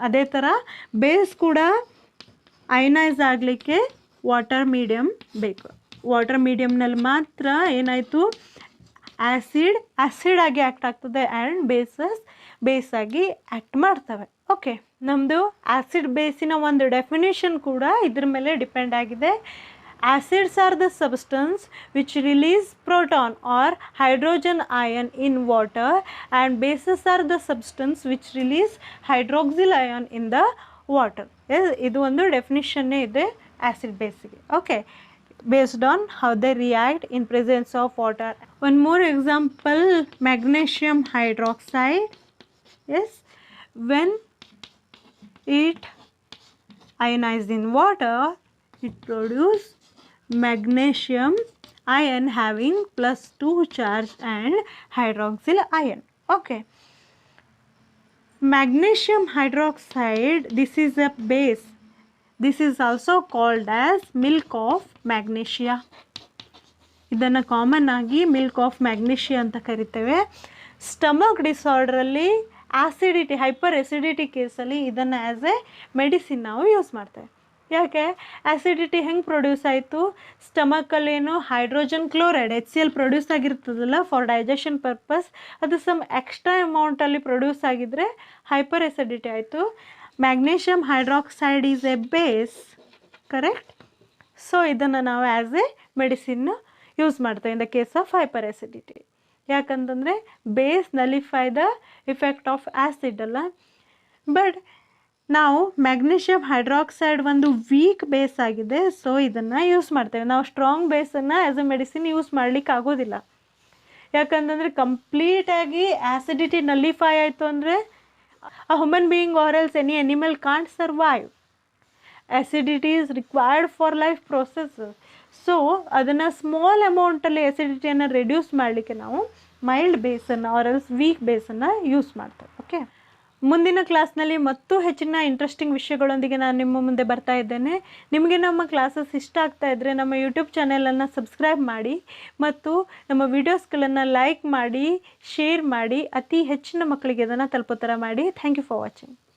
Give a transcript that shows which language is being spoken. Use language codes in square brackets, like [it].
[kn] ಅದೇ ಥರ ಬೇಸ್ ಕೂಡ ಅಯನೈಸ್ ಆಗಲಿಕ್ಕೆ ವಾಟರ್ ಮೀಡಿಯಮ್ ಬೇಕು. ವಾಟರ್ ಮೀಡಿಯಮ್ನಲ್ಲಿ ಮಾತ್ರ ಏನಾಯಿತು, ಆ್ಯಸಿಡ್ ಆಗಿ ಆ್ಯಕ್ಟ್ ಆಗ್ತದೆ ಆ್ಯಂಡ್ ಬೇಸಾಗಿ ಆ್ಯಕ್ಟ್ ಮಾಡ್ತವೆ. ಓಕೆ, ನಮ್ಮದು ಆ್ಯಸಿಡ್ ಬೇಸಿನ ಒಂದು ಡೆಫಿನೇಷನ್ ಕೂಡ ಇದ್ರ ಮೇಲೆ ಡಿಪೆಂಡ್ ಆಗಿದೆ. [en] Acids are the substance which release proton or hydrogen ion in water, and bases are the substance which release hydroxyl ion in the water. [kn] Yes, ಇದು ಒಂದು ಡೆಫಿನಿಷನ್ನೇ ಇದೆ ಆ್ಯಸಿಡ್ ಬೇಸಿಗೆ. [en] Okay, based on how they react in presence of water. One more example, magnesium hydroxide. Yes, when it ionizes in water, it produces magnesium ion having +2 charge and hydroxyl ion. Okay, magnesium hydroxide, this is a base. This is also called as milk of magnesia. [kn] ಇದನ್ನು common ಆಗಿ milk of magnesia ಅಂತ ಕರಿತೇವೆ. Stomach ಡಿಸಾರ್ಡ್ರಲ್ಲಿ acidity, hyper acidity ಕೇಸಲ್ಲಿ ಇದನ್ನು as A medicine ನಾವು use ಮಾಡ್ತೇವೆ. ಯಾಕೆ, acidity ಹೆಂಗೆ ಪ್ರೊಡ್ಯೂಸ್ ಆಯಿತು, ಸ್ಟಮಕಲ್ಲೇನು hydrogen chloride HCl produce ಆಗಿರ್ತದಲ್ಲ [en] for digestion purpose, [kn] ಅದು ಸಮ್ ಎಕ್ಸ್ಟ್ರಾ ಅಮೌಂಟಲ್ಲಿ ಪ್ರೊಡ್ಯೂಸ್ ಆಗಿದ್ದರೆ ಹೈಪರ್ ಎಸಿಡಿಟಿ ಆಯಿತು. [en] Magnesium hydroxide is a base, correct. [kn] So ಇದನ್ನು ನಾವು ಆ್ಯಸ್ ಎ ಮೆಡಿಸಿನ್ ಯೂಸ್ ಮಾಡ್ತೇವೆ [en] In the case of hyper acidity. ಯಾಕಂತಂದರೆ base nullify the effect of acid ಅಲ್ಲ. [kn] But ನಾವು magnesium hydroxide ಒಂದು weak base ಆಗಿದೆ, ಸೊ ಇದನ್ನು ಯೂಸ್ ಮಾಡ್ತೇವೆ. ನಾವು strong ಬೇಸನ್ನು as A medicine use ಮಾಡಲಿಕ್ಕೆ ಆಗೋದಿಲ್ಲ. ಯಾಕಂತಂದರೆ ಕಂಪ್ಲೀಟಾಗಿ ಆ್ಯಸಿಡಿಟಿ ನಲಿಫೈ ಆಯಿತು ಅಂದರೆ [en] a human being or else any animal can't survive. Acidity is required for life processes. [kn] So ಅದನ್ನು ಸ್ಮಾಲ್ ಅಮೌಂಟಲ್ಲಿ ಎಸಿಡಿಟಿಯನ್ನು ರೆಡ್ಯೂಸ್ ಮಾಡಲಿಕ್ಕೆ ನಾವು mild ಬೇಸನ್ನು R else weak ಬೇಸನ್ನು use ಮಾಡ್ತೇವೆ. ಓಕೆ, ಮುಂದಿನ ಕ್ಲಾಸ್ನಲ್ಲಿ ಮತ್ತೂ ಹೆಚ್ಚಿನ ಇಂಟ್ರೆಸ್ಟಿಂಗ್ ವಿಷಯಗಳೊಂದಿಗೆ ನಾನು ನಿಮ್ಮ ಮುಂದೆ ಬರ್ತಾ ಇದ್ದೇನೆ. ನಿಮಗೆ ನಮ್ಮ ಕ್ಲಾಸಸ್ ಇಷ್ಟ ಆಗ್ತಾ ಇದ್ದರೆ ನಮ್ಮ ಯೂಟ್ಯೂಬ್ ಚಾನೆಲನ್ನು ಸಬ್ಸ್ಕ್ರೈಬ್ ಮಾಡಿ ಮತ್ತು ನಮ್ಮ ವಿಡಿಯೋಸ್ಗಳನ್ನು ಲೈಕ್ ಮಾಡಿ, ಶೇರ್ ಮಾಡಿ, ಅತಿ ಹೆಚ್ಚಿನ ಮಕ್ಕಳಿಗೆ ಅದನ್ನು ತಲುಪೋ ಥರ ಮಾಡಿ. [en] Thank you for watching.